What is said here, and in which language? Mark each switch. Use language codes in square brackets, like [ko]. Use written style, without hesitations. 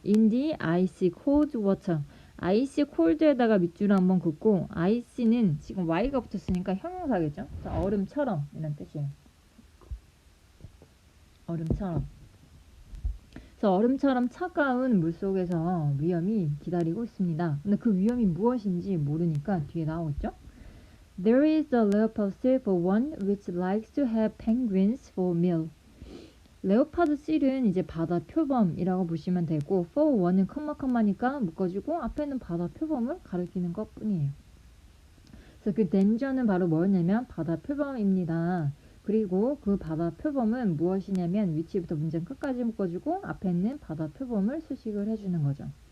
[en] in the icy cold water [ko] ice cold에다가 밑줄 한번 긋고 ice는 지금 y가 붙었으니까 형용사겠죠. 자, 얼음처럼 이란 뜻이에요. 얼음처럼. 그래서 얼음처럼 차가운 물속에서 위험이 기다리고 있습니다. 근데 그 위험이 무엇인지 모르니까 뒤에 나오겠죠? [en] There is a leopard for one which likes to have penguins for meal. [ko] 레오파드 실은 이제 바다 표범이라고 보시면 되고 for one은 컴마니까 묶어주고 앞에는 바다 표범을 가리키는 것 뿐이에요. 그래서 그 danger는 바로 뭐였냐면 바다 표범입니다. 그리고 그 바다 표범은 무엇이냐면 위치부터 문장 끝까지 묶어주고 앞에 있는 바다 표범을 수식을 해주는 거죠.